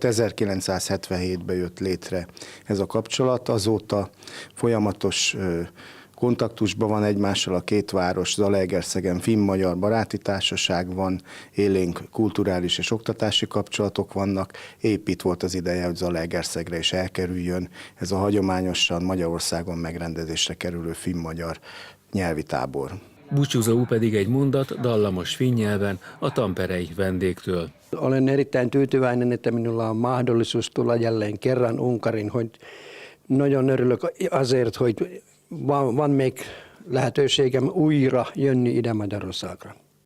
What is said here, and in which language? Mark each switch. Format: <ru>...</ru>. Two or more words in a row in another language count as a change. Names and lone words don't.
<hu>1977-ben jött létre ez a kapcsolat, azóta folyamatos kontaktusban van egymással a két város, Zalaegerszegen finn-magyar baráti társaság van, élénk kulturális és oktatási kapcsolatok vannak. Épp itt volt az ideje, hogy Zalaegerszegre is elkerüljön ez a hagyományosan Magyarországon megrendezésre kerülő finn-magyar nyelvi tábor. Búcsúzóul pedig egy mondat dallamos finn nyelven a tamperei vendégtől.</hu> <fi>Olen erittäin tyytyväinen, että minulla on mahdollisuus tulla jälleen kerran Unkarin,</fi> <hu>hogy nagyon örülök azért, hogy van még lehetőségem újra jönni ide Magyarországra.</hu>